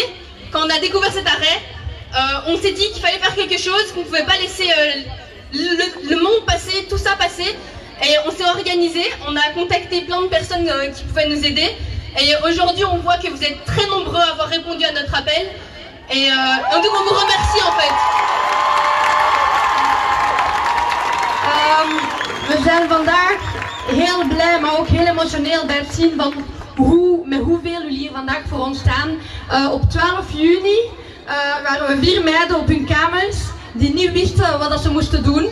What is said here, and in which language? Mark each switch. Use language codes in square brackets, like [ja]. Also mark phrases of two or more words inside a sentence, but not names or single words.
[fr] Quand on a découvert cet arrêt, on s'est dit qu'il fallait faire quelque chose, qu'on ne pouvait pas laisser le monde passer, tout ça passer. Et on s'est organisé, on a contacté plein de personnes qui pouvaient nous aider. Et aujourd'hui, on voit que vous êtes très nombreux à avoir répondu à notre appel. Et donc on vous remercie en fait. [nl] We zijn vandaag heel blij, maar ook heel emotioneel bij het zien van met hoeveel jullie hier vandaag voor ons staan. Op 12 juni waren we 4 meiden op hun kamers die niet wisten wat ze moesten doen.